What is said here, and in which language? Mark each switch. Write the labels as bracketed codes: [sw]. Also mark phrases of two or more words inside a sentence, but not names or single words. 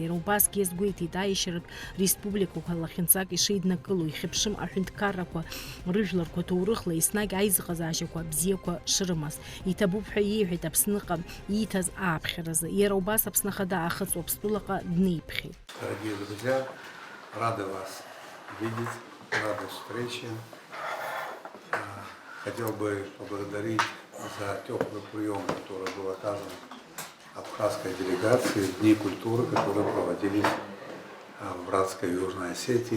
[ab] Иара убасгьы иазгәеиҭеит аиашьаратә республикақәа лахьынҵак ишеиднакыло, ихьыԥшым аҳәынҭқаррақәа рыжәларқәа ҭоурыхла еснагь аизыҟазаашьақәа бзиақәа шрымаз. Иҭабуп ҳәа иеиҳәеит Аԥсныҟа ииҭаз ааԥхьаразы. Иара убас Аԥсны Ахада Ахыҵуа Аԥстәылаҟа днеиԥхьеит. [ru] Дорогие друзья, рады вас видеть, рады встрече. Хотел бы поблагодарить за теплый прием, который был оказан абхазской делегации, Дни культуры, которые проводились в братской Южной Осетии.